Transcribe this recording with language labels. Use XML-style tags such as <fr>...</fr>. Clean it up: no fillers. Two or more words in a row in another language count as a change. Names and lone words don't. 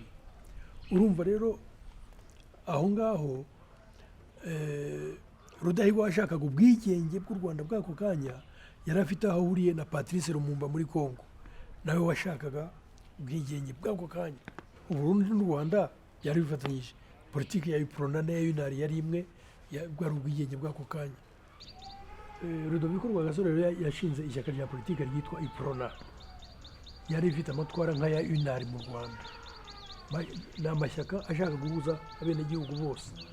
<rw>Urumva rero aho ngaho Rudahigwa washakaga ubwigenge bw'u Rwanda bwako kanya, yari afite aho ahuriye na Patrice Lumumba muri Congo, nawe washakaga ubwigenge bwako kanya. uburundi n'u rwanda byari bifatanyije politiki ya iprona n'iya unari yari imwe bwari ubwigenge bw'ako kanya. Rudoviko Rwagasore rero yashinze ishyaka rya politiki ryitwa iprona, yari ifite amatwara nk'aya unari mu rwanda. Ni amashyaka ashaka guhuza abenegihugu bose.</rw>